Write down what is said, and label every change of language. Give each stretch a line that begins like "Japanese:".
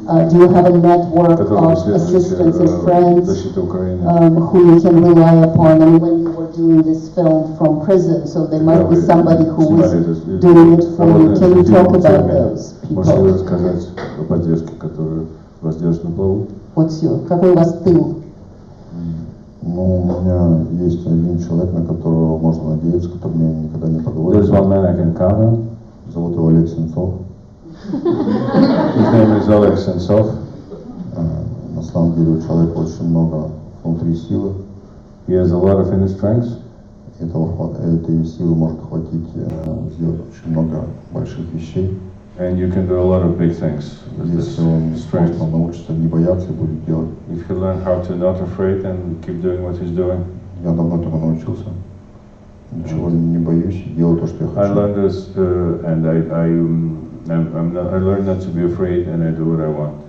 English: Do you have a network of assistants and friends who you can rely upon? And when you were doing this film from prison, so there might be somebody who was doing it for you. Can you talk about those
Russian: Можете
English: people?
Russian: рассказать о поддержке, которая вас держит на плаву? Какой у вас тыл? Ну, у меня есть один человек, на которого можно надеяться, который мне никогда не подводит.
English: There's one man I can count on.
Russian: Зовут его Олег Sentsov.
English: His name is Oleg Sentsov.
Russian: На самом деле у человека очень много внутри силы.
English: He has a lot of inner strength.
Russian: Этой силы может хватить сделать очень много больших вещей.
English: And you can do a lot of big things with this
Russian: Если он
English: strength.
Russian: просто научится не бояться и будет делать.
English: If he learn how to not afraid and keep doing what he's doing.
Russian: Я давно этому научился. Ничего не боюсь, делаю то, что я
English: I
Russian: хочу.
English: learned this, and I learned not to be afraid, and I do what I want.